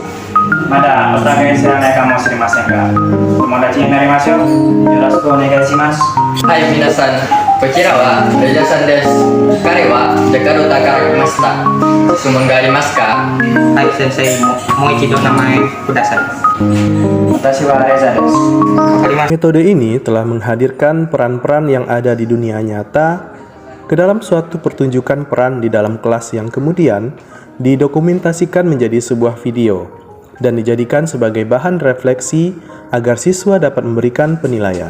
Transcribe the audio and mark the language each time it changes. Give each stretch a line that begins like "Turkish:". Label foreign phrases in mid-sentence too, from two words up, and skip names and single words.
Japanese: まだお互い知らないかもしれませんが、友達になりましょう。よろしくお願いします。はい皆さん, こちらはレイジャさんです。彼はジャカルタから来ました。質問がありますか？はい、先生、もう一度名前ください。私はレザです。わかりました。
Indonesian: Metode ini telah menghadirkan peran-peran yang ada di dunia nyata ke dalam suatu pertunjukan peran di dalam kelas yang kemudian didokumentasikan menjadi sebuah video dan dijadikan sebagai bahan refleksi agar siswa dapat memberikan penilaian.